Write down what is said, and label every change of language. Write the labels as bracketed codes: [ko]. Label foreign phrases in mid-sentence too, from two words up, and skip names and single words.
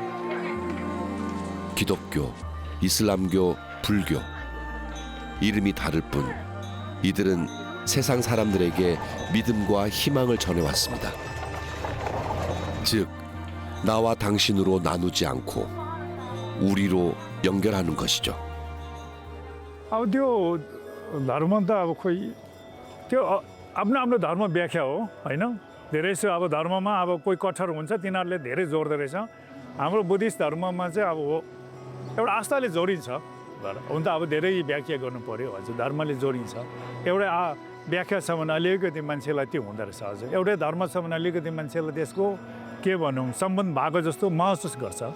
[ko] 기독교, 이슬람교, 불교. 이름이 다를 뿐 이들은 세상 사람들에게 믿음과 희망을 전해왔습니다. 즉, 나와 당신으로 나누지 않고 우리로 연결하는 것이죠. [ne] अब त्यो धर्म त अब खोइ त्यो आफ्नो आफ्नो धर्म व्याख्या हो होइन धेरै जस्तो अब धर्ममा अब कोही कठोर हुन्छ तिनीहरूले धेरै जोड्दो रहेछ हाम्रो बुद्धिस्ट धर्ममा चाहिँ अब एउटा आस्थाले जोडिन्छ हुन त अब धेरै व्याख्या गर्नु पर्यो हजुर धर्मले जोडिन्छ एउटा व्याख्या छ भने अलिकति मान्छेलाई त्यो हुँदो रहेछ हजुर एउटै धर्म छ भने अलिकति मान्छेलाई त्यसको के भनौँ सम्बन्ध भएको जस्तो महसुस गर्छ